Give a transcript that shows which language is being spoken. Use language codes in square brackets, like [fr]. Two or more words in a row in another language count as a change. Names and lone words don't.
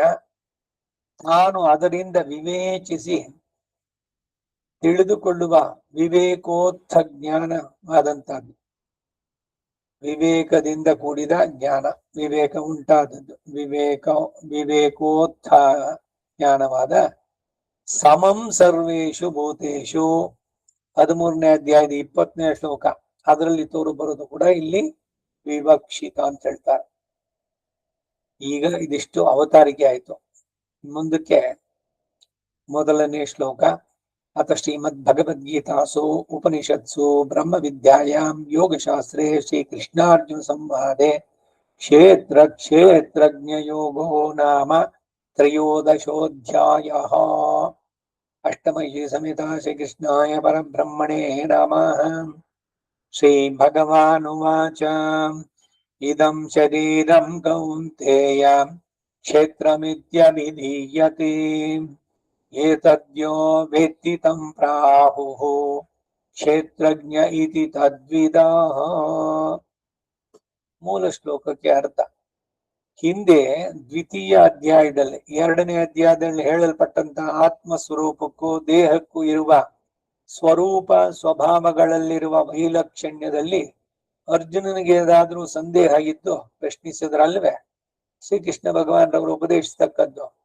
[kn] ನಾನು ಅದರಿಂದ ವಿವೇಚಿಸಿ ತಿಳಿದುಕೊಳ್ಳುವ ವಿವೇಕೋತ್ಥ ಜ್ಞಾನವಾದಂತದ್ದು, ವಿವೇಕದಿಂದ ಕೂಡಿದ ಜ್ಞಾನ, ವಿವೇಕ ಉಂಟಾದದ್ದು, ವಿವೇಕೋತ್ಥ ಜ್ಞಾನವಾದ [sa] ಸಮಂ ಸರ್ವೇಶು ಭೂತೇಶು [kn] 13ನೇ ಅಧ್ಯಾಯದ 20ನೇ ಶ್ಲೋಕ, ಅದರಲ್ಲಿ ತೋರು ಬರೋದು ಕೂಡ ಇಲ್ಲಿ ವಿವಕ್ಷಿತ ಅಂತ ಹೇಳ್ತಾರೆ. ಈಗ ಇದಿಷ್ಟು ಅವತಾರಿಕೆ ಆಯ್ತು. ಮುಂದಕ್ಕೆ 1ನೇ ಶ್ಲೋಕ, [sa] ಅಥ ಶ್ರೀಮದ್ ಭಗವದ್ಗೀತಾಸು ಉಪನಿಷತ್ಸು ಬ್ರಹ್ಮ ವಿದ್ಯಾಯಾಂ ಯೋಗಶಾಸ್ತ್ರೇ ಶ್ರೀ ಕೃಷ್ಣಾರ್ಜುನ ಸಂವಾದೆ ಕ್ಷೇತ್ರ ಕ್ಷೇತ್ರಜ್ಞ ಯೋಗೋ ನಾಮ ತ್ರಯೋದಶೋಧ್ಯಾಯಃ. ಅಷ್ಟಮಯೀ ಸಮೇತ ಶ್ರೀಕೃಷ್ಣಾಯ ಪರಬ್ರಹ್ಮಣೇ ನಮಃ. ಶ್ರೀ ಭಗವಾನುವಾಚ ಇದಂ ಶರೀರಂ ಕೌಂತೇಯ ಕ್ಷೇತ್ರಮಿತ್ಯಭಿಧೀಯತೆ ಏತದ್ಯೋ ವೇತ್ತಿ ತಂ ಪ್ರಾಹುಃ ಕ್ಷೇತ್ರಜ್ಞ ಇತಿ ತದ್ವಿದಃ. [kn] ಮೂಲ ಶ್ಲೋಕಕ್ಕೆ ಅರ್ಥ. ಹಿಂದೆ ದ್ವಿತೀಯ ಅಧ್ಯಾಯದಲ್ಲಿ 2ನೇ ಅಧ್ಯಾಯದಲ್ಲಿ ಹೇಳಲ್ಪಟ್ಟಂತಹ ಆತ್ಮ ಸ್ವರೂಪಕ್ಕೂ ದೇಹಕ್ಕೂ ಇರುವ ಸ್ವರೂಪ ಸ್ವಭಾವಗಳಲ್ಲಿರುವ ವೈಲಕ್ಷಣ್ಯದಲ್ಲಿ ಅರ್ಜುನನಿಗೆ ಏನಾದ್ರೂ ಸಂದೇಹ ಇದ್ದು ಪ್ರಶ್ನಿಸಿದ್ರಲ್ವೇ ಶ್ರೀಕೃಷ್ಣ ಭಗವಾನರವರು ಉಪದೇಶಿಸ್ತಕ್ಕದ್ದು?